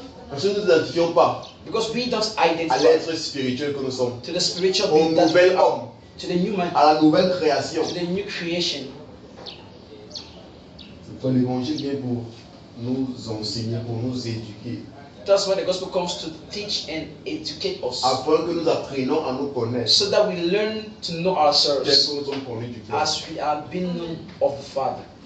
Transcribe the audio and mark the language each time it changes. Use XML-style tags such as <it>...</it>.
<fr>Parce que nous ne nous identifions pas</fr> <en>Because we don't</en> <fr>à</fr> <en>identify</en> <fr>l'être spirituel que nous sommes,</fr> <en>to the spiritual</en> <fr>au</fr> <en>being that we</en> <fr>nouvel</fr> <en>are,</en> <fr>homme,</fr> <en>to the new man,</en> <fr>à la nouvelle création.</fr> <en>to the new creation.</en> <fr>C'est pourquoi l'évangile vient pour nous enseigner, pour nous éduquer,</fr> <en>That's why the gospel comes to teach and educate us,</en> <fr>afin que nous apprenions à nous connaître,</fr> <en>so that we learn to know</en> <fr>tel</fr> <en>ourselves</en> <fr>que nous sommes connus du Père.</fr> <en>as we are being known of the Father.</en>